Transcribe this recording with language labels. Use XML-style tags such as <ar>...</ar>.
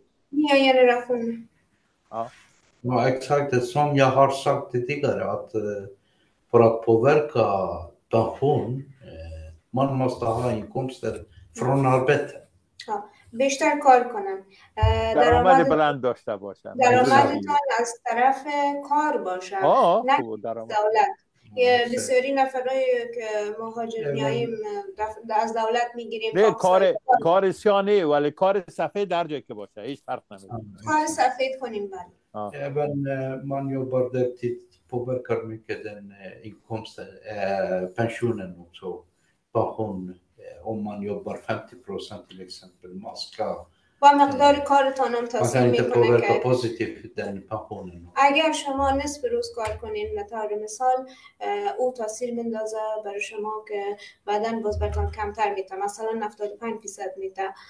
<sv>Nya generationer. Ja. Ja, exakt. Som jag har sagt tidigare, att för att påverka pension, man måste ha inkomster från arbete.</sv> <fa>Ja. بیشتر کار کنم. درآمد بلند داشته باشن. درآمدتان از طرف کار باشد، نه دولت. بسیاری نفرایی که مهاجر میاییم از دولت میگیریم. نه کار سیانه ولی کار سفید در جایی که باشه هیچ فرق نمیکنه. کار سفید کنیم بله.</fa> <sv>Även man jobbar deltid påverkar mycket den inkomsten, pensionen också. Pension, om man jobbar 50% till exempel, man ska</sv> <fa>با مقدار کارتان هم تاثیر میکنه که</fa> <sv>positivt den pensionen.</sv> <fa>اگر شما نصف روز کار کنین مثلا مثال او تاثیر میندازه برای شما که بعداً باز براتون کمتر میته، مثلا 75% میته.</fa>